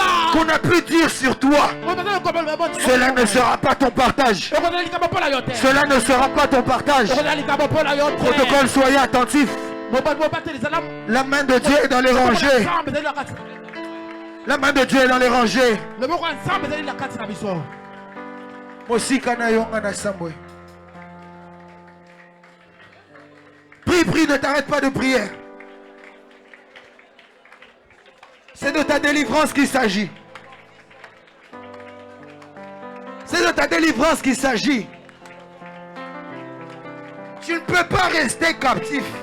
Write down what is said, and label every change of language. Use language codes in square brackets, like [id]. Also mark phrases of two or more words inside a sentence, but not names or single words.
[fr] qu'on a pu dire sur toi. Cela ne sera pas ton partage. Cela ne sera pas ton partage. Protocole, soyez attentifs. La main de Dieu est dans les rangées. La main de Dieu est dans les rangées. [ln] Mosika na yonga na sambwe. [fr] Prie, ne t'arrête pas de prier. C'est de ta délivrance qu'il s'agit. C'est de ta délivrance qu'il s'agit. Tu ne peux pas rester captif.